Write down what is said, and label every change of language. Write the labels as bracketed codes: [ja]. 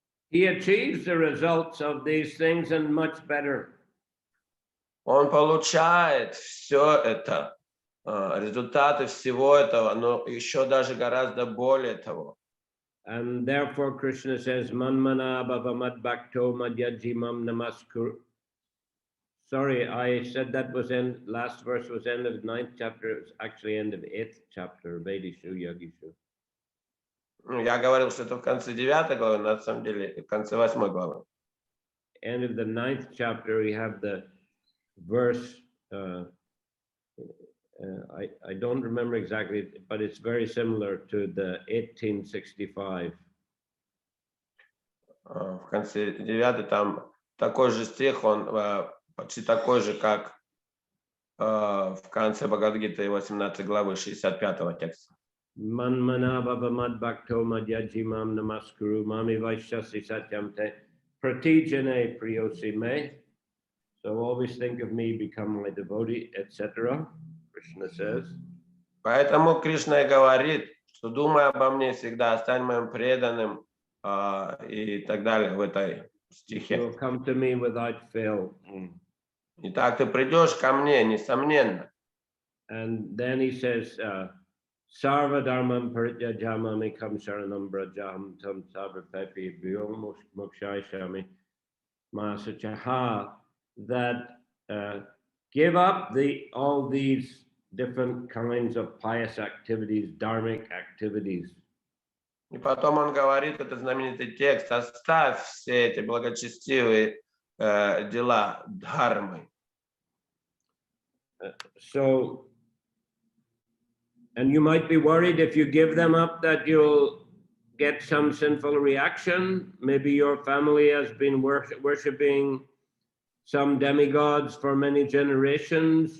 [en] He achieves the results of these things and much better. [ru] Он получает все это, результаты всего этого, но еще даже гораздо более того. [en] And therefore Krishna says, [sa] Manmana bhava mad bhakto madhyajimam namaskuru. [en] Sorry, I said that was last verse was end of 9th chapter. It was actually end of 8th chapter, Vedishu Yagishu. [ru] Я говорил, что это в конце 9 главы, но на самом деле в конце 8 главы. [en] End of the 9th chapter, we have the verse, I don't remember exactly, but it's very similar to the 1865. [ru] В конце 9 там такой же стих, он почти такой же, как в конце Бхагават-гиты 18 главы 65 текста. [sa] Manmana bhava mad bhakto madhyajimam namaskuru mami vaishyasi satyam te pratijane priyosi me. [en] So always think of me, become my devotee, etc. Krishna says. [ru] Поэтому Кришна и говорит, что думай обо мне всегда, стань моим преданным и так далее в этой стихе. [en] You'll come to me without fail. [ru] Итак, ты придешь ко мне, несомненно. [en] And then he says, [sa] Sarva dharmam parityajamam ekam sharanam brajam tam savarpepi vyo mokshayashami masachaha, [en] that give up all these different kinds of pious activities, dharmic activities. [ru] И потом он говорит, это знаменитый текст, оставь все эти благочестивые дела дхармы. [en] So, and you might be worried if you give them up that you'll get some sinful reaction. Maybe your family has been worshipping some demigods for many generations.